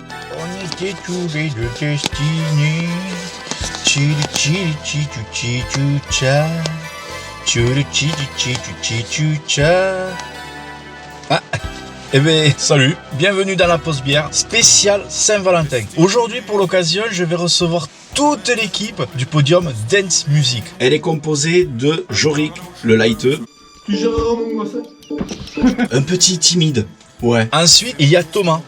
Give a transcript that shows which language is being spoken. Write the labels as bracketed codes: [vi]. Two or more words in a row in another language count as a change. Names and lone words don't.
[fr] On était tous les deux destinés. Chili chili chichu chichu cha. Chili chili chichu chichu cha. Ah, eh ben salut, bienvenue dans la pause bière spéciale Saint-Valentin. Aujourd'hui pour l'occasion, je vais recevoir toute l'équipe du podium Dance Music. Elle est composée de Jorik, le lighteux. Tu gères mon gosse? Un petit timide. Ouais. Ensuite, il y a Thomas.